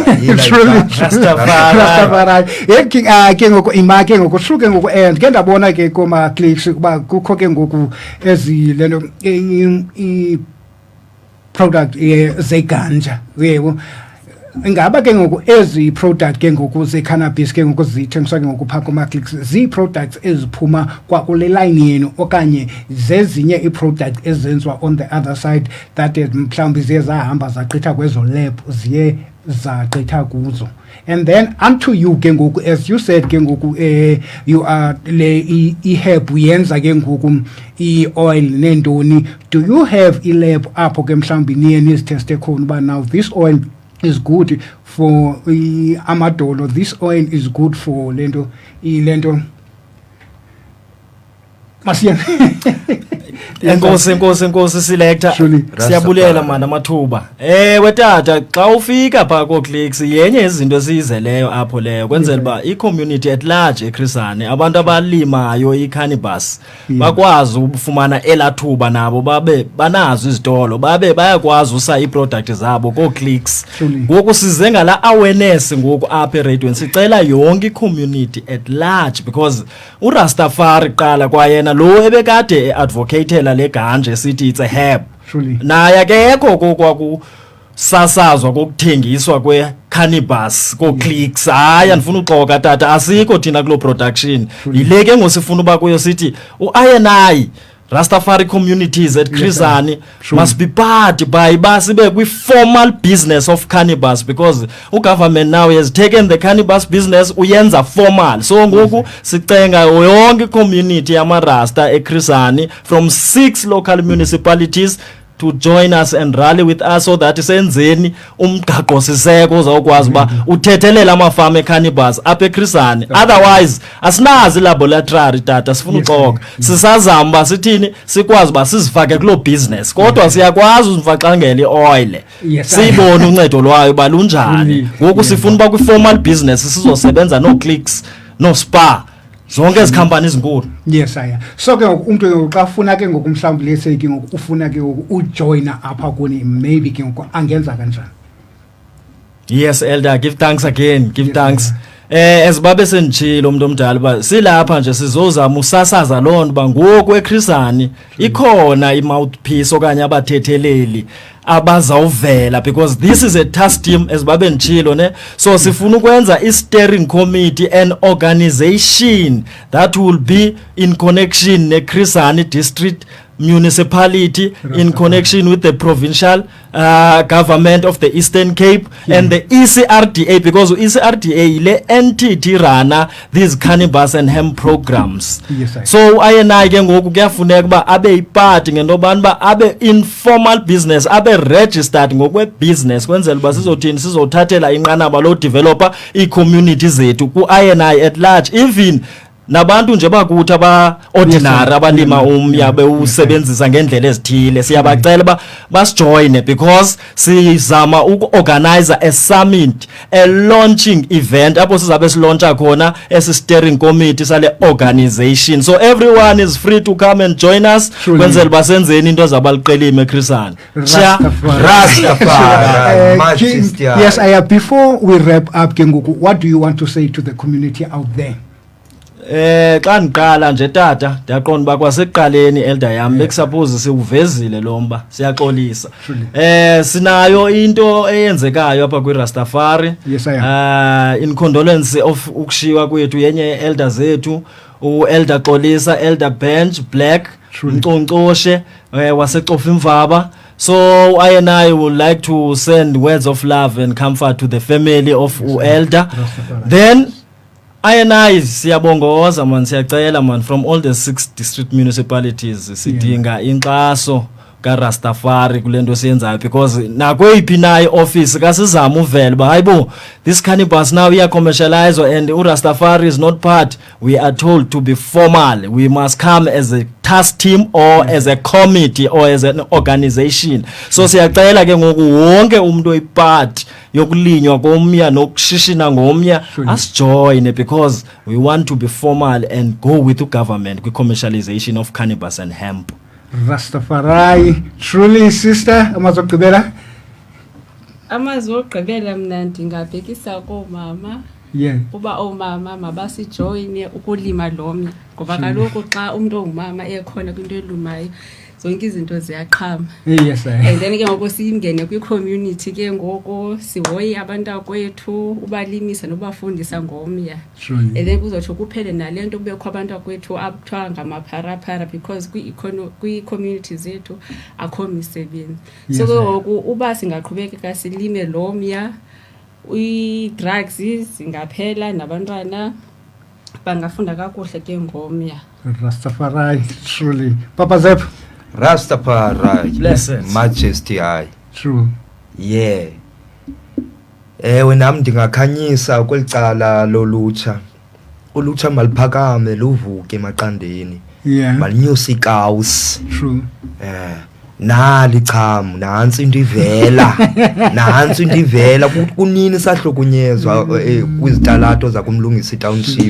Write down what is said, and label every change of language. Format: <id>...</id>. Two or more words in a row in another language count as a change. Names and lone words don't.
<xh>Rastafari ke ngoku imake ngoku suke ngoku and ke ndabona ke koma clips kuba kukho ke ngoku ezilento product zeganja, yebo. Ingaba ke ngoku ezi product ke ngoku ze-cannabis ke ngoku zithengiswa ke ngoku phaa kuma-clicks zii-products eziphuma kwakule line yenu okanye zezinye ii-product ezenziwa</xh> <en>on the other side that</en> <xh>mhlawumbi ziye zahamba zagqitha kwezo lab ziye zagqitha kuzo?</xh> <en>And then unto you</en> <xh>ke ngoku,</xh> <en>as you said</en> <xh>ke ngoku</xh> <en>you are</en> <xh>le i-herb yenza ke ngoku i-oil nentoni.</xh> <en>Do you have</en> <xh>i-lab apho ke mhlawumbi niye nizitheste khona uba</xh> <en>now this oil is good for amadolo, this oil is good for</en> <xh>lento masiyana? Enkosi Selector, siyabulela manje amathuba. Wetata xa ufika phaa ko-clicks yenye izinto esiyizeleyo apho leyo kwenzela uba i-community</xh> <en>at large</en> <xh>eChris Hani, abantu abalimayo i-cannabis bakwazi ukufumana elathuba nabo babe banazo izitolo, babe bayakwazi usa ii-product zabo ko-clicks. Ngoku size ngala awareness ngoku apha eradweni, sicela yonke i-community</xh> <en>at large</en> <xh>because uRastafari qala kwayena lo ebekade e-advocatela le ganja sithi</xh> <en>it's a herb,</en> <xh>naye akekho kokusasazwa kokuthengiswa kwe-cannabis ko-clicks. Hayi, andifuna uxoka tata, asikho thina kuloo production. Yile ke ngosifuna uba kuyo sithi u-I&I Rastafari</xh> <en>communities at Chris Hani must be part by</en> <xh>sibe kwi-formal</xh> <en>business of cannabis because government now has taken the cannabis business uyenza formal.</en> <xh>So ngoku sicenga yonke community yamarasta eChris Hani</xh> <en>from 6 local municipalities to join us and rally with us so that</en> <xh>senzeni umgaqo siseko uzawukwazi uba uthethelela amafama eCannabis apha eChris Hani. Otherwise asinazi laboratory tata, sifuna uxoka, sisazama uba sithini sikwazi uba sizifake kuloo business, kodwa siyakwazi uzimfaxangela i-oil siyibone uncedo lwayo uba lunjani. Ngoku sifuna uba kwi-formal business sizosebenza no-clicks no-spa zonke ezi company ezinkulu.</xh> <en>Yes, aya.</en> <xh>So ke ngoku umuntu xa ufuna ke ngoku mhlawumbi lese ke ngoku ufuna ke ngoku ujoina apha kuni, maybe ke ngoku angenza kanjani?</xh> <en>Yes, Elder, give thanks again, give thanks.</en> <xh>Esibabe senditshilo umuntu omdala uba silapha nje sizozama usasaza loo nto uba ngoku eChris Hani ikhona i-mouthpiece okanye abathetheleli abazawuvela because</xh> <en>this is a task team</en> <xh>esibabe nditshilo ne. So sifuna ukwenza i-steering</xh> <en>committee, an organization that will be in connection neChris Hani district municipality, in connection with the provincial government of the Eastern Cape and the ECRDA, because ECRDA</en> <xh>le entity rana</xh> <en>these cannabis and hemp programs.</en> <xh>So I ke ngoku kuyafuneka uba abe ipart ngento yobana uba abe informal business, abe registered ngokwe-business kwenzela uba sizothini sizothathela inqanaba lo developer ii-community zethu ku-I&I</xh> <en>at large,</en> <xh>even nabantu nje bakuthi aba-ordinary abalima umya bewusebenzisa ngendlela ezithile. Siyabacela ba basijoyine because sizama uku-organize</xh> <en>a summit, a launching event</en> <xh>apho sizabe silauncha khona esi-steering committee sale organization.</xh> <en>So everyone is free to come and join us</en> <xh>kwenzela uba senzeni into ezabaliqelime eChris Hani.</xh> <en>Yes, before we wrap up</en> <xh>ke ngoku,</xh> <en>what do you want to say to the community out there?</en> <xh>Xa ndiqala nje tata ndiyaqonda uba kwasekuqaleni elder yam bekusuppose siwuvezile lo mba siyaxolisa. Sinayo into eyenzekayo apha kwiRastafari.</xh> <en>Yes, I am. In condolence of</en> <xh>ukushiwa kwethu yenye elder zethu uelder Xolisa, elder Bench Black Mconcoshe waseXofa Imvaba.</xh> <en>So I and I would like to send words of love and comfort to the family of elder. Then I and I</en> <xh>siyabongoza man, siyacela man,</xh> <en>from all the 6 district municipalities</en> <xh>sidinga inkxaso kaRastafari kule nto siyenzayo, because nakweyiphi na ioffice kasizama uvela ba hayibo</xh> <en>this cannabis now</en> <xh>iya</xh> <en>commercialized and uRastafari is not part. We are told to be formal. We must come as a task team or as a committee or as an organization.</en> <xh>So siyacela ke ngoku wonke umuntu oyipart yokulinywa komya nokushishina ngomya asijoin,</xh> <en>because we want to be formal and go with the government kwi commercialization of cannabis and hemp. Rastafari, truly sister,</en> <xh>amazokugqibela. Amazokugqibela mna ndingabhekisa koomama.</xh> <en>Yeah.</en> <xh>Uba oomama mabasijoyine ukulima lomya, ngoba kaloku xa umuntu ongumama ekhona kwinto elumayo zonke izinto ziyaqhama.</xh> <en>Yes, and then</en> <xh>ke ngoku siyingene kwi-community ke ngoku sihoye abantu akwethu ubalimisa nobafundisa ngomya.</xh> <en>And then</en> <xh>kuzotsho kuphele nale nto kubekho abantu akwethu akuthiwa ngamapharapara, because kwi-community zethu akho misebenzi. So ke ngoku uba singaqhubekeka silime lomya, i-drugs zingaphela nabantwana bangafunda kakuhle ke ngomya.</xh> <en>Rastafari, truly. Papa Zep. Rastafari, blessed majesty high. True. Yeah.</en> <xh>Ewe nami ndingakhanyisa kwelicala lolutsha. Ulutsha maliphakame luvuke emaqandeni.</xh> <en>Yeah.</en> <xh>Malinyusa ikawusi.</xh> <en>True.</en> <xh>Nali chamu nansi into ivela. Nansi into ivela kunini sahlukunyezwa kwizitalato zakumlungisa township.</xh>